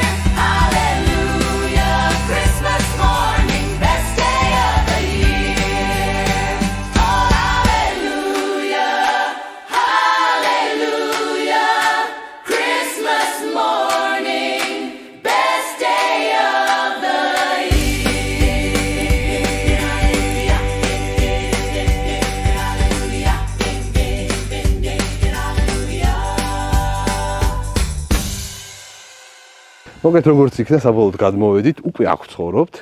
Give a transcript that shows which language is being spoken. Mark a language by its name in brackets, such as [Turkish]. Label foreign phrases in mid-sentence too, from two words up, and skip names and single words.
[English] Hallelujah, Christmas morning, best day of the year. Oh, hallelujah, hallelujah, Christmas morning, best day of the [Georgian] მოგეთ როგორც იქნა საბოლოოდ გადმოვედით, უკვე აქ ცხოვრობთ.